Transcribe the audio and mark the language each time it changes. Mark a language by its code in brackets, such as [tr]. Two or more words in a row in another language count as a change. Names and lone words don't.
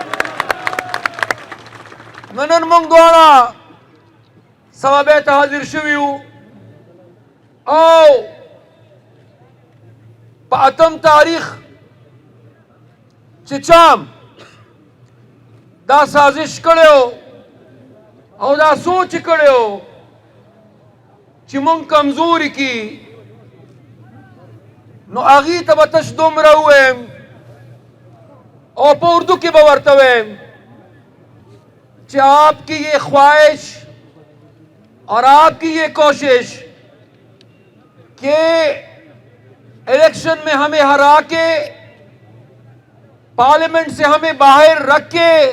[ps] نو نن موږ دواړه ثوابې ته حاضر شوي یو، او په 8 تاریخ چې چام دا سازش کړی او دا سوچ کړی چې موږ کمزوري کی، نو هغې ته به تش دومره ووایم اور په اردو کې به ورته ووایم [ur] کہ آپ کی یہ خواہش اور آپ کی یہ کوشش کہ الیکشن میں ہمیں ہرا کے پارلیمنٹ سے ہمیں باہر رکھ کے